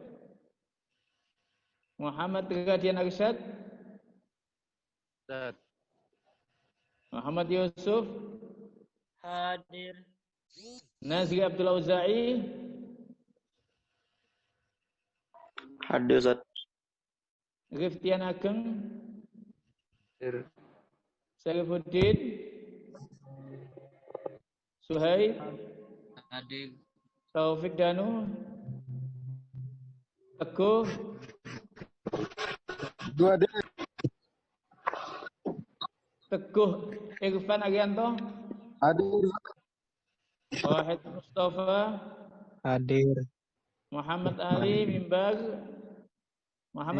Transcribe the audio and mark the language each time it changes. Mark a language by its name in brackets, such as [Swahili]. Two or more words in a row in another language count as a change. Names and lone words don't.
[Indonesian] Muhammad Radian Arsyad. Ustaz. Muhammad Yusuf. Hadir. Nazri Abdul Auza'i. Hadir, Ustaz. Riftian Ageng. Hadir. Sarifuddin. Suhaib. Hadir. Taufik Danu. Teguh. Teguh Irfan Arianto. Hadir. Wahid Mustafa. Hadir. Muhammad Ali Mimbar. Muhammad